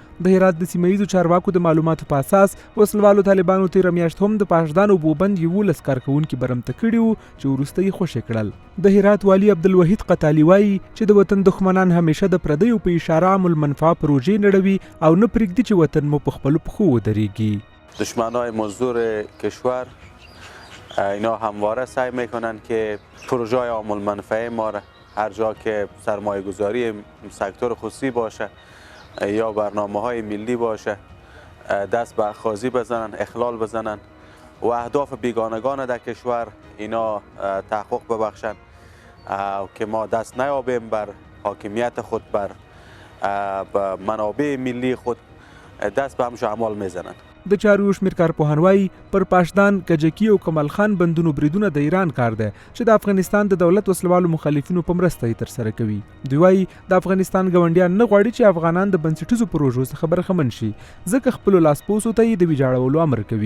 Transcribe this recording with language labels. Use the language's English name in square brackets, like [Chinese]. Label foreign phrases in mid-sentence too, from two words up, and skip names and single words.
[Pashto] د هرات د سیمه ییزو چارواکو د معلوماتو په اساس وسلوالو طالبانو تېره میاشت هم د پاشدان اوبو بند 11 کارکوونکي برمته کړي وو چې وروسته یې خوشي کړل. د هرات والي عبدالوحید قتالي وایي چې د وطن دښمنان همیشه د پردیو په اشاره عام المنفعه پروژې نړوي او نه پرېږدي چې وطن مو په خپلو پښو ودرېږي. [Persian] دشمنای مزدور کشور اینا همواره سعی میکنن که پروژه عام المنفعه ما را هر جا که سرمایه گذاری سکتور خصوصی باشه یا برنامه های ملی باشه دست به خازی بزنن، اخلال بزنن و اهداف بیگانگان در کشور اینا تحقق ببخشن که ما دست نیابیم بر حاکمیت خود، بر منابع ملی خود، دست به همش اعمال میزنن. [Pashto] د چارو شمیر کارپوهان وایي پر پاشدان، کجکي او کمال خان بندونو بریدونه د ایران کار دی چې د افغانستان د دولت وسلوالو مخالفینو په مرسته یې ترسره کوي. دوی وایي د افغانستان ګاونډیان نه غواړي چې افغانان د بنسټیزو پروژو څخه برخمن شي، ځکه خپلو لاسپوڅو ته یې د ویجاړولو امر کوي.